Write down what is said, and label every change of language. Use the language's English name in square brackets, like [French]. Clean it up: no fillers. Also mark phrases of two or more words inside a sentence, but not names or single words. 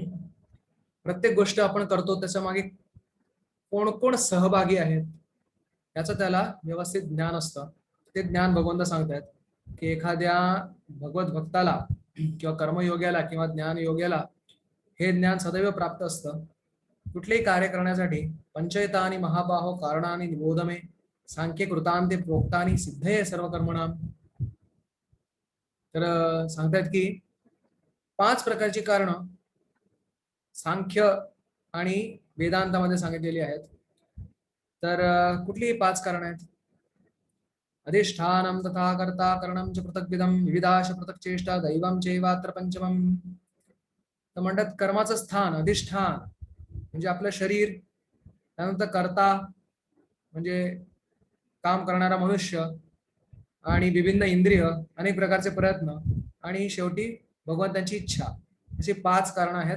[Marathi] प्रत्येक गोष्ट आपण करतो त्याच्या मागे कोण कोण सहभागी आहेत याचं त्याला व्यवस्थित ज्ञान असतं. ते ज्ञान भगवंत सांगतात की एखाद्या भगवत भक्ताला किंवा कर्मयोग्याला किंवा ज्ञानयोग्याला हे ज्ञान सदैव प्राप्त असतं. कुठलेही कार्य करण्यासाठी [Sanskrit] पंचयतानि महाबाहो कारणानि निबोधमे सांख्य कृतांते प्रोक्तानि सिद्धये सर्व कर्मणाम. [Marathi] तर सांगतात की 5 प्रकारची कारण सांख्य आणि वेदांतामध्ये सांगितलेली आहेत. तर कुठलीही 5 कारण आहेत. [Sanskrit] अधिष्ठानम तथा कर्ता करणम च पृथक्विदम विविधाश पृथक चेष्टा दैवम चैवात्र पंचमम. [Marathi] तर म्हणतात कर्माचं स्थान अधिष्ठान म्हणजे आपलं शरीर, त्यानंतर कर्ता म्हणजे काम करणारा मनुष्य आणि विभिन्न इंद्रिय, अनेक प्रकारचे प्रयत्न आणि शेवटी भगवंताची इच्छा, अशी 5 कारणं आहेत.